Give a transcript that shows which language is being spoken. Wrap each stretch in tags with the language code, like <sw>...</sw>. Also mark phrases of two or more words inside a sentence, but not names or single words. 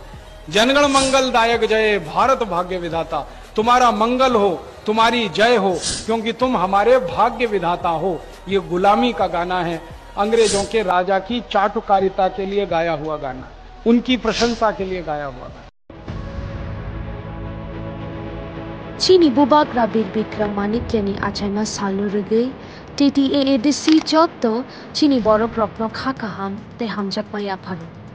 <bn>জনগণ মঙ্গল দায়ক জয়, ভারত ভাগ্য বিধাতা।</bn> <hi>तुम्हारा मंगल हो, तुम्हारी जय हो, क्योंकि तुम हमारे भाग्य विधाता हो। ये गुलामी का गाना है, अंग्रेजों के राजा की चाटुकारिता के लिए गाया हुआ गाना, उनकी प्रशंसा के लिए गाया हुआ गाना।</hi> <trp>Chini bubak rabik bikram manik yani achayma salu rugi TTAADC jotto chini borok rokno khakaham te hamjak maya pharu.</trp>